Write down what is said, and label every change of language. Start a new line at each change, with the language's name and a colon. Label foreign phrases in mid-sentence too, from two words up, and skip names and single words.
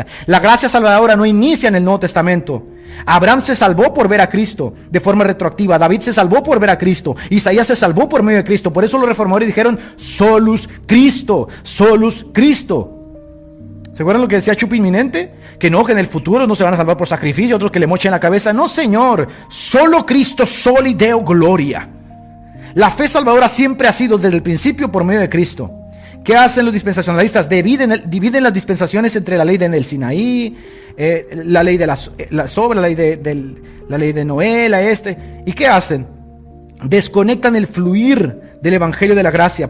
Spanish: La gracia salvadora no inicia en el Nuevo Testamento. Abraham se salvó por ver a Cristo de forma retroactiva. David se salvó por ver a Cristo. Isaías se salvó por medio de Cristo. Por eso los reformadores dijeron
Latin: solus Cristo, solus Cristo.
Spanish: ¿Se acuerdan lo que decía Chupi Inminente? Que no, que en el futuro no se van a salvar por sacrificio, otros que le mochen la cabeza. No, señor, solo Cristo,
Latin: soli Deo gloria.
Spanish: La fe salvadora siempre ha sido desde el principio por medio de Cristo. ¿Qué hacen los dispensacionalistas? Dividen las dispensaciones entre la ley del Sinaí, la ley de la sobra, la ley de Noé, ¿Y qué hacen? Desconectan el fluir del evangelio de la gracia.